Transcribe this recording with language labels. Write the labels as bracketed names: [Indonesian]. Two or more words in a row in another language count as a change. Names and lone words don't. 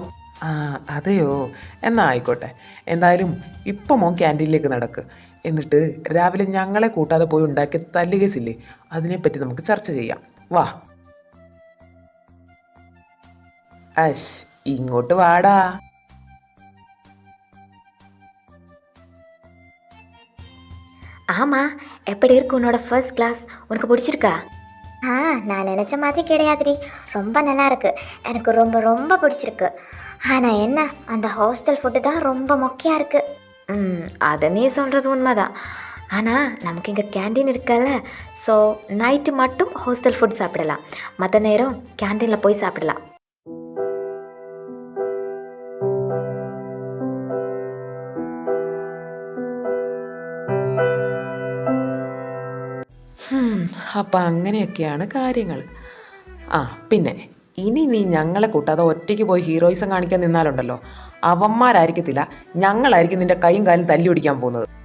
[Malayalam] അതെയോ, എന്നാ ആയിക്കോട്ടെ. എന്തായാലും ഇപ്പം മോൻ ക്യാൻറ്റീനിലേക്ക് നടക്ക്. എന്നിട്ട് രാവിലെ ഞങ്ങളെ കൂട്ടാതെ പോയി ഉണ്ടാക്കിയ തല്ലുകേസില്ലേ, അതിനെപ്പറ്റി നമുക്ക് ചർച്ച ചെയ്യാം. വാ. ഇങ്ങോട്ട് വാടാ. [Tamil] ஆமா, எப்படி இருக்கு உன்னோட ஃபர்ஸ்ட் கிளாஸ்? உனக்கு பிடிச்சிருக்கா? நான் நினச்ச மாதிரி கிடையாதுடி, ரொம்ப நல்லா இருக்கு. எனக்கு ரொம்ப ரொம்ப பிடிச்சிருக்கு. ஆனால் என்ன, அந்த ஹாஸ்டல் ஃபுட்டு தான் ரொம்ப மொக்கையாக இருக்கு. அதை நீ சொல்கிறது உண்மைதான். ஆனால் நமக்கு இங்கே கேண்டீன் இருக்குல்ல, ஸோ நைட்டு மட்டும் ஹாஸ்டல் ஃபுட் சாப்பிடலாம், மற்ற நேரம் கேண்டீனில் போய் சாப்பிடலாம். [Malayalam] അപ്പം അങ്ങനെയൊക്കെയാണ് കാര്യങ്ങൾ. പിന്നെ ഇനി നീ ഞങ്ങളെ കൂട്ടാതെ ഒറ്റയ്ക്ക് പോയി ഹീറോയിസം കാണിക്കാൻ നിന്നാലുണ്ടല്ലോ, അവന്മാരായിരിക്കത്തില്ല, ഞങ്ങളായിരിക്കും നിന്റെ കൈയും കാലും തല്ലി പിടിക്കാൻ പോകുന്നത്.